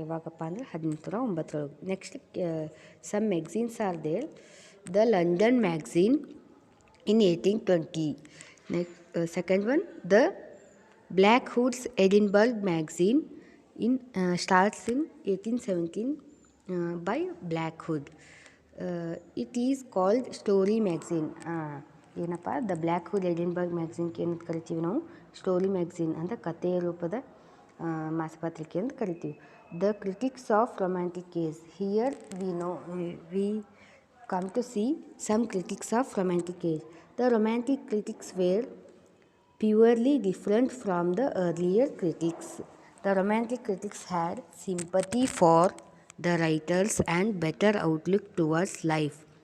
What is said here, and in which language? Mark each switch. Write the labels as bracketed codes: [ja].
[kn] ಯಾವಾಗಪ್ಪ ಅಂದರೆ [en] 1809. Next some magazines are there. The London magazine in 1820. Second one, the Black Hood's Edinburgh magazine starts in 1817 by Black Hood. It is called Story Magazine. [kn] ಏನಪ್ಪ the black hood Edinburgh ಮ್ಯಾಗ್ಝಿನ್ಗೆ ಏನು ಕರಿತೀವಿ ನಾವು story magazine ಅಂತ ಕಥೆಯ ರೂಪದ ಮಾಸಪತ್ರಿಕೆ ಅಂತ ಕರಿತೀವಿ. [en] The critics of romantic age. Here we come to see some critics of romantic age. The romantic critics were purely different from the earlier critics. The romantic critics had sympathy for the writers and better outlook towards life.